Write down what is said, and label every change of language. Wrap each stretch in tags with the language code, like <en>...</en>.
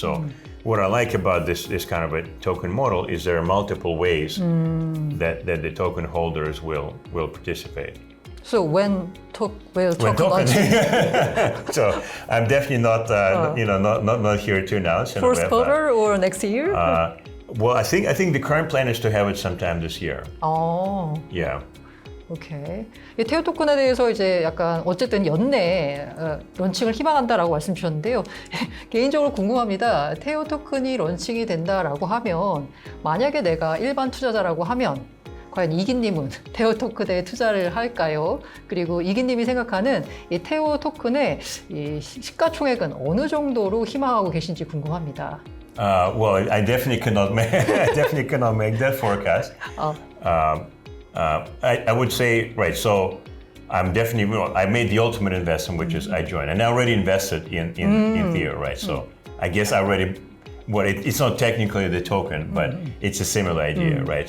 <en>So what I like about this kind of a token model is there are multiple ways that the token holders will participate. So when will token launch? So I'm definitely not here to announce. First quarter or next year? Well, I think the current plan is to have it sometime this year. Yeah.</en> <ko>오케이. 이 테오 토큰에 대해서 이제 약간 어쨌든 연내에 런칭을 희망한다라고 말씀 주셨는데요. 개인적으로 궁금합니다. 테오 토큰이 런칭이 된다라고 하면 만약에 내가 일반 투자자라고 하면 과연 이기님은 테오 토큰에 투자를 할까요? 그리고 이기님이 생각하는 이 테오 토큰의 이 시가총액은 어느 정도로 희망하고 계신지 궁금합니다.</ko> <en>Well, I definitely cannot make that forecast. I would say, right, so I'm definitely, I made the ultimate investment, which is I joined. And I already invested in Theo, right? So I guess I already, it's not technically the token, but it's a similar idea, right?</en>